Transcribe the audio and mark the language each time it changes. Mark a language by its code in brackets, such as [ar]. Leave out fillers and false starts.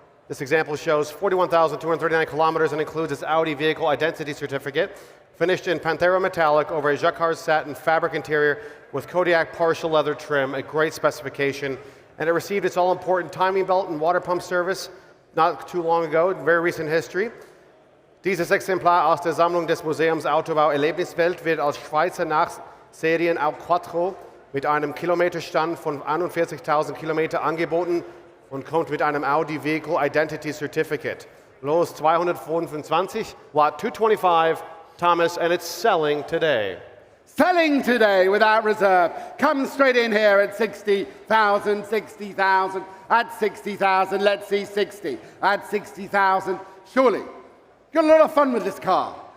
[en] This example shows 41,239 kilometers and includes its Audi vehicle identity certificate, finished in Panthera metallic over a jacquard satin fabric interior with Kodiak partial leather trim, a great specification. And it received its all-important timing belt and water pump service not too long ago, very recent history. [de] Dieses Exemplar aus der Sammlung des Museums Autobau Erlebniswelt wird als Schweizer Serien auch Quattro mit einem Kilometerstand von 41.000 Kilometer angeboten und kommt mit einem Audi Vehicle Identity Certificate. Los 225, [en] lot 225, Thomas, and it's selling today. Selling today without reserve. Come straight in here at 60,000, 60,000, at 60,000, let's see 60. At 60,000, surely. Got a lot of fun with this car.